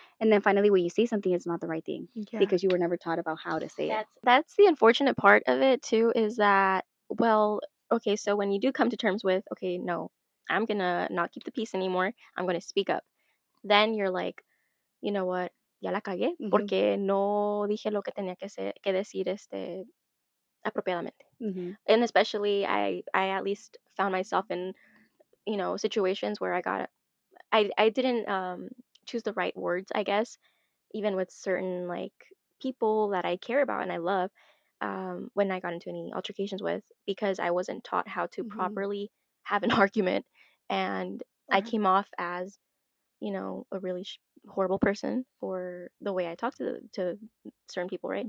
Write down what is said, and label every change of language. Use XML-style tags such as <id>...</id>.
<en>And then finally, when you say something, it's not the right thing, Yeah. because you were never taught about how to say it. That's the unfortunate part of it too, is that, well, okay, so when you do come to terms with, okay, no, I'm gonna not keep the peace anymore, I'm gonna speak up, then you're like, you know what,</en> <es>ya la cagué Hmm. porque no dije lo que tenía que decir apropiadamente. Hmm.</es> <en>And especially I at least found myself in, situations where I didn't choose the right words, I guess, even with certain like people that I care about and I love when I got into any altercations with, because I wasn't taught how to properly have an argument, and I came off as, a really horrible person for the way I talk to certain people, right?</en>